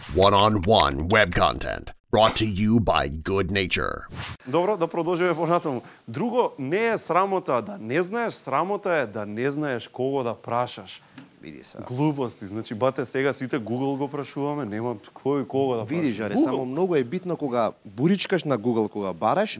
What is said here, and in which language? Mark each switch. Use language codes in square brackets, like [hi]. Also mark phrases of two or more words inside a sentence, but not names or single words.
[en] One-on-one web content brought to you by Good Nature. [mk] Добро, да продолжиме понатаму. Друго, не е срамота да не знаеш, срамота е да не знаеш кого да прашаш. Види се. Глупости, значи бате сега сите Google го прашуваме, нема кој кого да прашаш. Види, жаре, само многу е битно кога буричкаш на Google, кога бараш,